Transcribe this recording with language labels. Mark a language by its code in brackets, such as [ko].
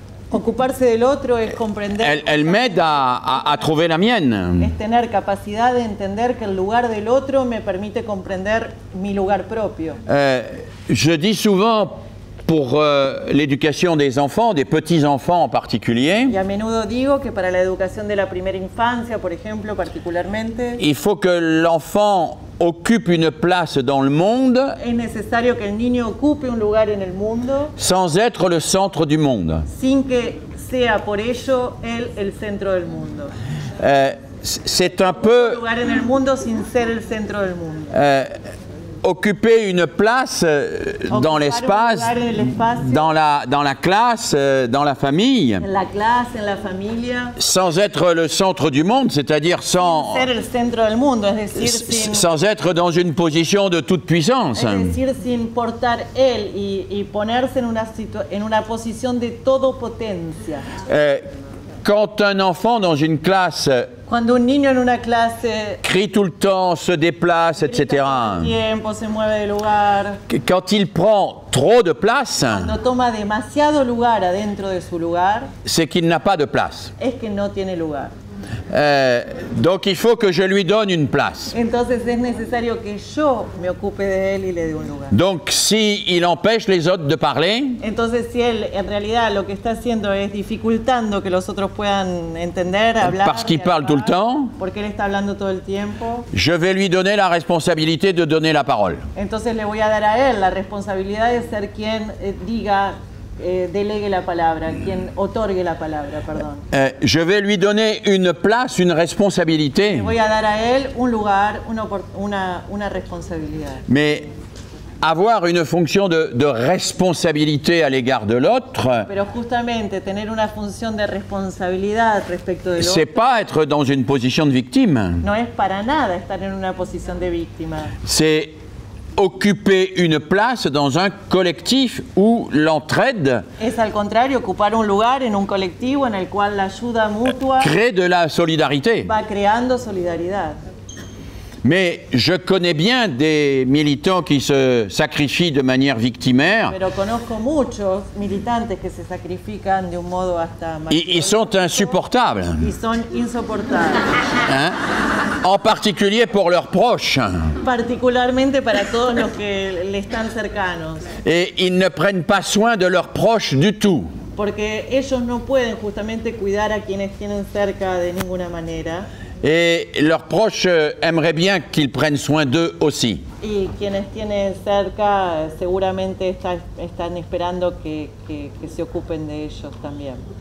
[es] Ocuparse del otro es comprender. [fr] elle m'aide à trouver la mienne. [es] Es tener capacidad de entender que el lugar del otro me permite comprender mi lugar propio. [fr] Je dis souvent pour l'éducation des enfants, des petits-enfants en particulier, [es] Y a menudo digo que para la educación de la primera infancia, por ejemplo, particularmente, [fr] il faut que l'enfant occupe une place dans le monde [es] es necesario que el niño ocupe un lugar en el mundo [fr] sans être le centre du monde. [es] sin que sea por ello él el centro del mundo. [fr] C'est un Un peu [es] lugar en el mundo sin ser el centro del mundo. [fr] occuper une place dans [es] Ocupar [fr] l'espace, [es] un lugar en el espacio, [fr] dans la classe, dans la famille, [es] en la clase, en la familia, [fr] sans être le centre du monde, c'est-à-dire sans [es] ser el centro del mundo, es decir, [fr] sans être dans une position de toute puissance. [es] sin portar él y ponerse en una posición de todopotencia. [fr] Quand un enfant dans une classe [es] Cuando un niño en una clase [fr] crie tout le temps, se déplace, etc., [es] tiempo se mueve de lugar, [fr] quand il prend trop de place, [es] cuando toma demasiado lugar adentro de su lugar, [fr] c'est qu'il n'a pas de place. [es] es que no tiene lugar. [fr] Donc il faut que je lui donne une place. [es] Entonces es necesario que yo me ocupe de él y le dé un lugar. [fr] Donc si il empêche les autres de parler, [es] Entonces si él en realidad lo que está haciendo es dificultando que los otros puedan entender, hablar, [fr] parce qu'il parle tout le temps, [es] porque él está hablando todo el tiempo, [fr] je vais lui donner la responsabilité de donner la parole. [es] entonces le voy a dar a él la responsabilidad de ser quien diga, delegue la palabra, quien otorgue la palabra, perdón. [fr] Je vais lui donner une place, une responsabilité, [es] Le voy a dar a él un lugar, una responsabilidad. [fr] mais avoir une fonction de responsabilité à l'égard de l'autre, [es] Pero justamente tener una función de responsabilidad respecto del [fr] c'est [es] otro [fr] pas être dans une position de victime, [es] no es para nada estar en una posición de víctima. [fr] c'est occuper une place dans un collectif où l'entraide [es] Es al contrario ocupar un lugar en un colectivo en el cual la ayuda mutua [fr] crée de la solidarité. [es] va creando solidaridad. [fr] Mais je connais bien des militants qui se sacrifient de manière victimaire. [es] Pero conozco muchos militantes que se sacrifican de un modo hasta [fr] Ils sont insupportables, [es] y son insoportables, [fr] hein, en particulier pour leurs proches. [es] particularmente para todos los que le están cercanos, [fr] Et ils ne prennent pas soin de leurs proches du tout. [es] porque ellos no pueden justamente cuidar a quienes tienen cerca de ninguna manera. [fr] Et leurs proches aimeraient bien qu'ils prennent soin d'eux aussi. [es] Y quienes tienen cerca seguramente están esperando que se ocupen de ellos también.